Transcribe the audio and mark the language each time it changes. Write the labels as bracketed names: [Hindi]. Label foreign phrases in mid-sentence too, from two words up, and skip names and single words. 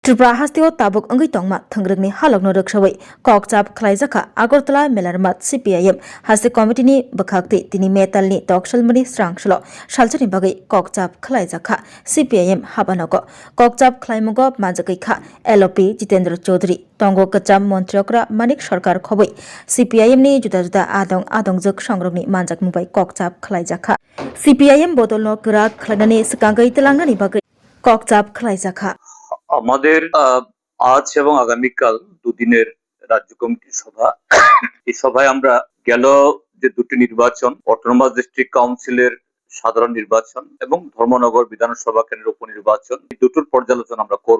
[Kok Borok] Tripura hastio tabuk anggi tongma thangrangni halokno ruksawi kokchap khlaijaka Agartala Melarmat CPIM hasti committee ni bakhakti tini metalni toksalmani srangshlo shalchani bagai kokchap khlaijaka CPIM habanogo kokchap khlaimugo majakai kha LOP Jitendra Chaudhary tongo kacham montriokra Manik Sarkar khoboi CPIM ni juda juda adongjak songrokni manjak mubai kokchap khlaijaka CPIM bodolno grak khlainani sakangai telangnani bagai kokchap khlaijaka [Bangla] আমাদের আজ এবং আগামীকাল দুদিনের রাজ্য কমিটির সভা। এই সভায় আমরা গেল যে দুটি নির্বাচন, [English] autonomous district council's [Bangla] সাধারণ নির্বাচন এবং ধর্মনগর বিধানসভা কেন্দ্রের উপনির্বাচন, এই দুটোর পর্যালোচনা আমরা করব।